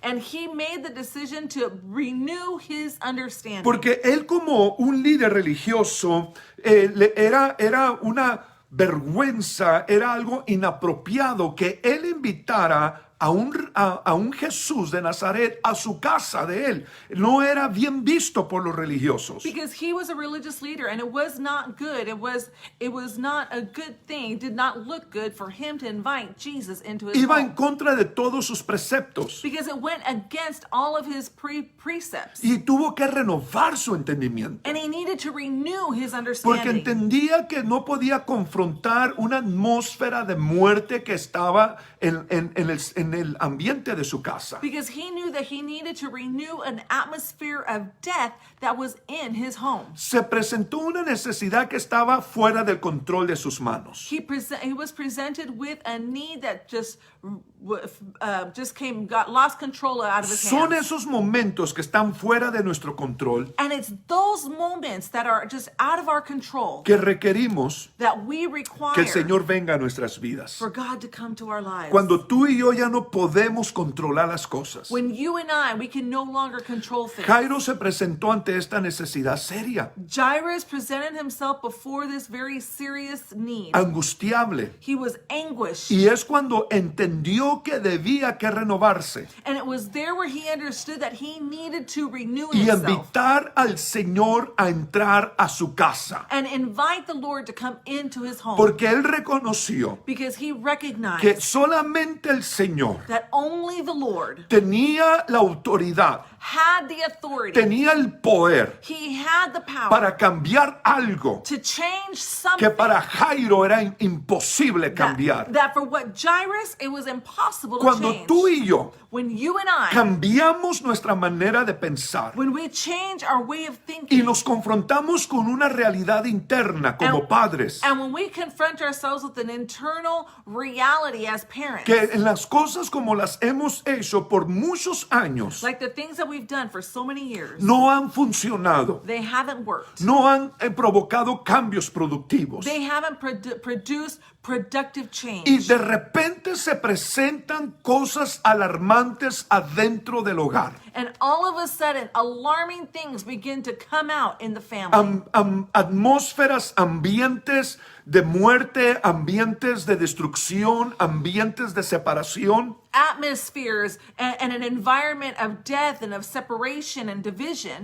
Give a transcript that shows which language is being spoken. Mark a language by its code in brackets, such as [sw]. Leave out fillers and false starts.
[en] And he made the decision to renew his understanding. [es] Porque él como un líder religioso era una vergüenza, era algo inapropiado que él invitara a un Jesús de Nazaret a su casa de él. No era bien visto por los religiosos. [en] Because he was a religious leader and it was not good. It was not a good thing. It did not look good for him to invite Jesus into his [es] Iba en [en] home. [es] contra de todos sus preceptos [en] Because it went against all of his precepts. [es] y tuvo que renovar su entendimiento. [en] And he needed to renew his [es] Porque [en] understanding. [es] entendía que no podía confrontar una atmósfera de muerte que estaba en el ambiente de su casa. [en] Because he knew that he needed to renew an atmosphere of death that was in his home. [es] Se presentó una necesidad que estaba fuera del control de sus manos. [en] He was presented with a need that just lost control out of his [es] Son [en] hands. [es] esos momentos que están fuera de nuestro control [en] And it's those moments that are just out of our control [es] que requerimos [en] that we [es] que [en] require [es] el Señor venga a nuestras vidas. [en] for God to come to our lives. [es] Cuando tú y yo ya no podemos controlar las cosas. [en] When you and we can no longer control things. [es] Jairo se presentó ante esta necesidad seria, [en] Jairus presented himself before this very serious need. [es] angustiable. [en] He was anguished. [es] Y es cuando entendió que debía que renovarse [en] And it was there where he understood that he needed to renew [es] y [en] himself [es] invitar al Señor a entrar a su casa. [en] and invite the Lord to come into his home. [es] Porque él reconoció [en] Because he recognized [es] que solamente el Señor [en] that only the Lord [es] tenía la autoridad, [en] had the authority. [es] tenía el poder [en] He had the power [es] para cambiar algo [en] to change something [es] para Jairo era imposible [en] that, [es] cambiar. [en] that for what Jairus, it was impossible to [es] Cuando [en] change. [es] tú y yo [en] When you and [es] cambiamos nuestra manera de pensar [en] when we change our way of [es] y [en] thinking, [es] nos confrontamos con una realidad interna como padres, [en] and when we confront ourselves with an internal reality as parents, [es] que en las cosas como las hemos hecho por muchos años [en] like the things that we've done for so many years, [es] no han funcionado, [en] they haven't worked. [es] no han provocado cambios productivos. [en] They haven't produced productive change. [es] Y de repente se presentan cosas alarmantes adentro del hogar. [en] And all of a sudden, alarming things begin to come out in the family. [es] Atmósferas, ambientes de muerte, ambientes de destrucción, ambientes de separación. [en] Atmospheres and an environment of death and of separation and division.